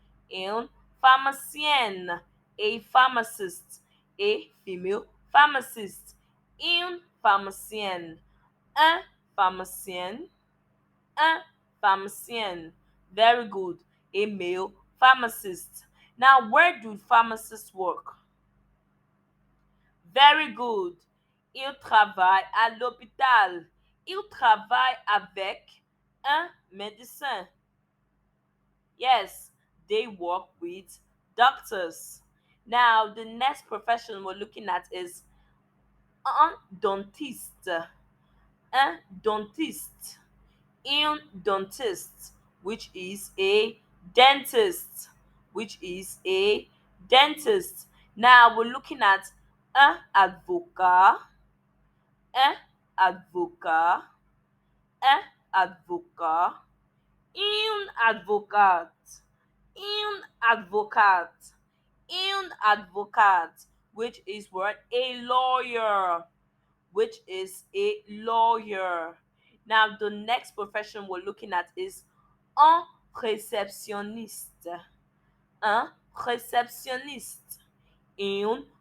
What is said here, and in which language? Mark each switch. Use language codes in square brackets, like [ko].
[fr] Un pharmacien, [en] a pharmacist, a female pharmacist. [fr] Un pharmacien. Un pharmacien. Un pharmacien. [en] Very good. A male pharmacist. Now, where do pharmacists work? Very good. [fr] Il travaille à l'hôpital. Il travaille avec un médecin. [en] Yes, they work with doctors. Now, the next profession we're looking at is un dentiste. [fr] Un dentiste. [en] Un dentist, which is a dentist. Which is a dentist. Now, we're looking at un avocat. [fr] Un avocat. Un avocat. [en] Un advocate. Un advocate. Un advocate, which is what? A lawyer. Which is a lawyer. Now, the next profession we're looking at is un réceptionniste. Un réceptionniste. Un